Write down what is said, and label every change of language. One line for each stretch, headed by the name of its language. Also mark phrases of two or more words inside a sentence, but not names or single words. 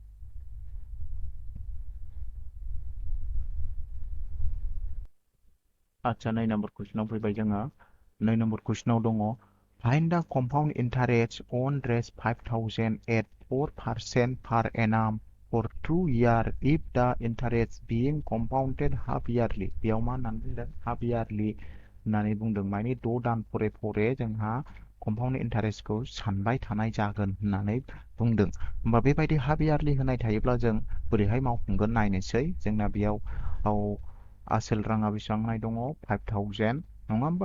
Bodo: आच्छा, 2 नाम्बार कुइसनाव फैबाय जोङो।
English: 2
Bodo: नाम्बार कुइसनाव दङ,
English: find the compound interest on rest 5000 at 4% per annum for 2 years if the interest being compounded half yearly।
Bodo: बेयाव मा होननानै बुंदों,
English: half yearly
Bodo: होननानै बुंदों। माने 6 दान फरे फरे जोंहा
English: compound interest
Bodo: सानबाय थानाय जागोन होननानै बुंदों। होमबा बेबायदि
English: half yearly
Bodo: होनाय थायोब्ला जों बोरैहाय मावफुंगोन नायनोसै। जोंना बेयाव आसोल राङा बेसेबां होनाय दङ, 5000, नङा होमबा?